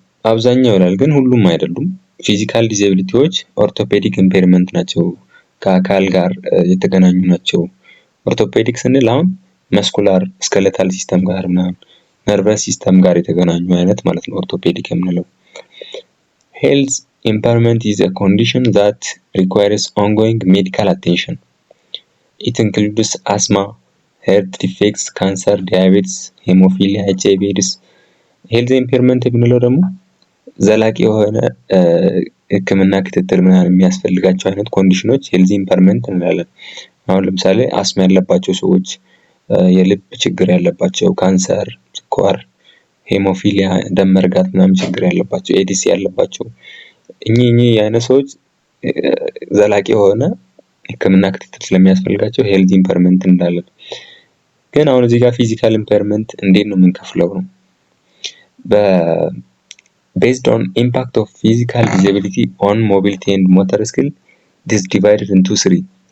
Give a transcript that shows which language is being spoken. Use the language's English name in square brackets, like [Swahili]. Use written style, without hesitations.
[Amharic] አብዛኛው ይላል ግን ሁሉም አይደሉም። ፊዚካል ዲዛቢሊቲዎች ኦርቶፔዲክ ኢምፔርመንት ናቸው፣ ከአካል ጋር የተገናኙ ናቸው። ኦርቶፔዲክ ስንል አሁን መስኩላር ስኬለታል ሲስተም ጋር ምናምን ነርቨስ ሲስተም ጋር የተገናኙ አይነት ማለት ነው ኦርቶፔዲክ የምንለው። ሄልዝ ኢምፔርመንት [English] is a condition that requires ongoing medical attention. It includes asthma, heart defects, cancer, diabetes, hemophilia, HIV/AIDS. [Amharic] ሄልዝ ኢምፔርመንት የምንለው ደግሞ ዘላቂ የሆነ ሕክምና ክትትል ምናምን የሚያስፈልጋቸው አይነት ኮንዲሽኖች ሄልዝ ኢምፔርመንት እንላለን። አሁን ለምሳሌ አስማ ያለባቸው ሰዎች፣ የልብ ችግር ያለባቸው፣ ካንሰር፣ ስኳር፣ ሄሞፊሊያ ደም መርጋት ምናምን ችግር ያለባቸው፣ ኤዲስ ያለባቸው እኚህ አይነት ሰዎች ዘላቂ የሆነ ሕክምና ክትትል ስለሚያስፈልጋቸው ሄልዝ ኢምፔርመንት እንላለን። ግን አሁን እዚህ ጋር ፊዚካል ኢምፔርመንት እንዴት ነው የምንከፍለው ነው? [English] based on impact of physical disability on mobility and motor skill, it is divided into three.